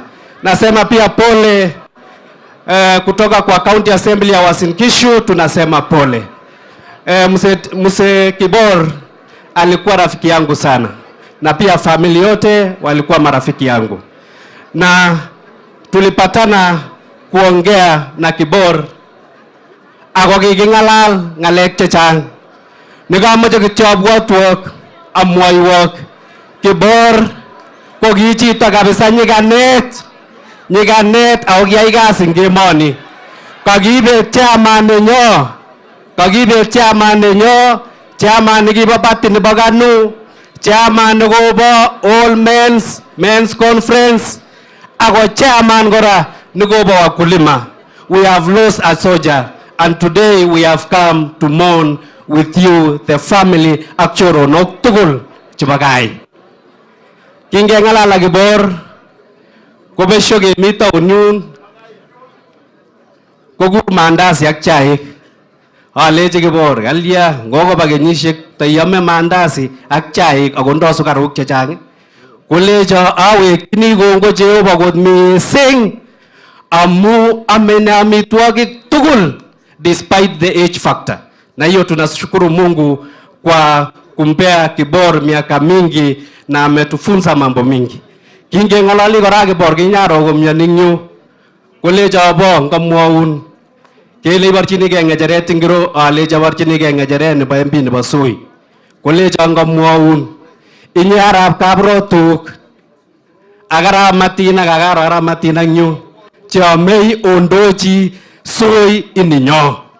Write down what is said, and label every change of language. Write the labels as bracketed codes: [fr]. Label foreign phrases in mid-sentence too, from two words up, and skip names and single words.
[sw] Nasema pia pole kutoka kwa County Assembly ya Uasin Gishu, tunasema pole. Mzee Kibor alikuwa rafiki yangu sana, na pia familia yote walikuwa marafiki yangu, na tulipatana kuongea na Kibor [kln] ako kikingalal ngalek chechang. Nekamoche kityo abwatwok amwaiwok Kibor ko ki chito kabisa nyikanet ako kiyai kasi eng emoni. Kakibet chairman nenyo, chairman nekibo party nebo KANU, chairman nekobo [en] all men's conference, [kln] ako chairman kora nekobo wakulima. [en] We have lost a soldier, and today we have come to mourn with you, the family [kln] ak choronok tugul chebo gai. Kingengalal ak Kibor kobesyo kemi taon yun, kokur mandasi ak chaik. Alechi Kibor, kalya ngokoba kenyisiek taiame mandasi ak chaik akondo sukaruk chechang. Kolecho awekchini kongoi Jehova kot mising amu amene amitwogik tugul [en] despite the age factor. [sw] Na hiyo tunashukuru Mungu kwa kumpea Kibor miaka mingi na ametufunza mambo mingi. [kln] Kingengalali kora Kibor kinyaro komioning yu, kolecho abo ngamwaun kele iborchinigei ngecheret ingiro. Alechi aborchinigei ngecheret nebo MP nebo Soi. Kolecho ngamwaun inye arap Kabrotuk ak arap Matin ak arap Matin ak nyu cheamei ondochi Soi ininyo.